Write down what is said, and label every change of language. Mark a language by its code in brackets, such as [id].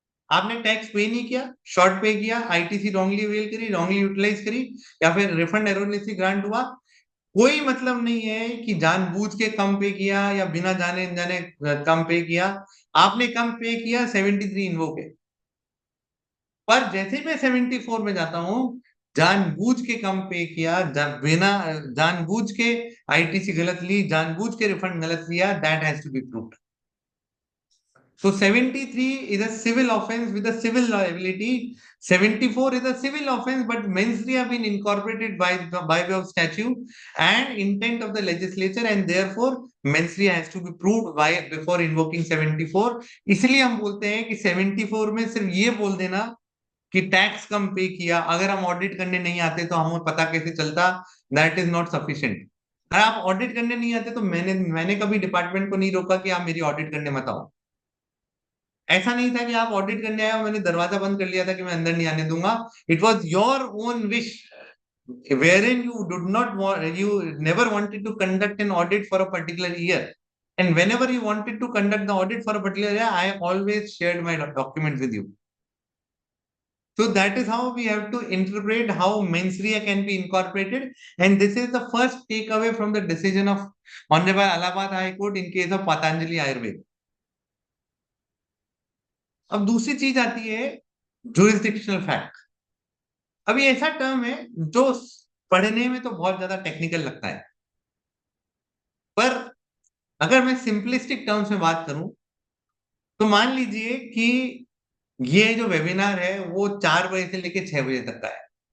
[hi] आपने टैक्स पे नहीं किया, शॉर्ट पे किया, आईटीसी रॉन्गली अवेल करी, रॉन्गली यूटिलाइज करी, या फिर रिफंड एरोनेसली ग्रांट हुआ, कोई मतलब नहीं है कि जानबूझ के कम पे किया या बिना जाने जाने कम पे किया। आपने कम पे किया, 73 इन्वोक है। पर जैसे मैं 74 में जाता हूं, जानबूझ के कम पे किया, बिना जानबूझ के आईटीसी गलत ली, जानबूझ के रिफंड गलत लिया, [en] That has to be proved. So 73 is a civil offense with a civil liability. 74 is a civil offense, but mens rea have been incorporated by way of statute and intent of the legislature, and therefore mens rea has to be proved by before invoking 74. [hi] इसलिए हम बोलते हैं कि 74 में सिर्फ ये बोल देना कि टैक्स कम पे किया, अगर हम ऑडिट करने नहीं आते तो हमें पता कैसे चलता, [en] That is not sufficient. [hi] अगर आप ऑडिट करने नहीं आते तो मैंने कभी डिपार्टमेंट को नहीं रोका कि आप मेरी ऑडिट करने मत आओ। ऐसा नहीं था कि आप ऑडिट करने आए और मैंने दरवाजा बंद कर लिया था कि मैं अंदर नहीं आने दूंगा। [en] It was your own wish wherein you did not want, you never wanted to conduct an audit for a particular year, and whenever you wanted to conduct the audit for a particular year, I always shared my documents with you. So that is how we have to interpret how mens rea can be incorporated, and this is the first takeaway from the decision of Honorable Allahabad High Court in case of Patanjali Ayurveda. [hi] अब दूसरी चीज आती है jurisdictional fact. अब ये ऐसा term है जो पढ़ने में तो बहुत ज्यादा टेक्निकल लगता है, पर अगर मैं सिंपलिस्टिक टर्म्स में बात करूं तो मान लीजिए कि ये जो वेबिनार है वो 4 बजे से लेकर 6 बजे तक का है।